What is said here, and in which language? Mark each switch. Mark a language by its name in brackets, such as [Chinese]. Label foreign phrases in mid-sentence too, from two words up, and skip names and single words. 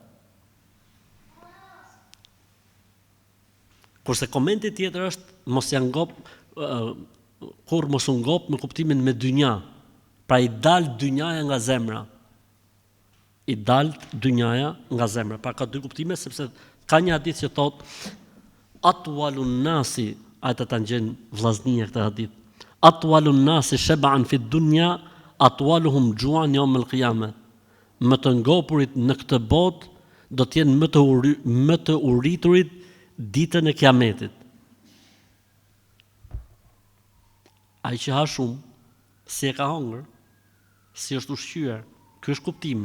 [Albanian] Kurse komenti tjetër është mos ja ngop kur mos u ngop me kuptimin me dynja. Pra i dal dynjaja nga zemra. I dal dynjaja nga zemra. Pra ka dy kuptime sepse ka një hadith që thot [Arabic] أطول الناس, [Albanian] ata ta ngjen vllaznia këtë hadith. [Arabic] أطول الناس شبعا في الدنيا أطولهم جوعا يوم القيامة. [Albanian] Më të ngopurit në këtë botë do të jenë më të urriturit ditën e kiametit. Ai që ha shumë, si e ka hongër, si është ushqyer, ky është kuptimi.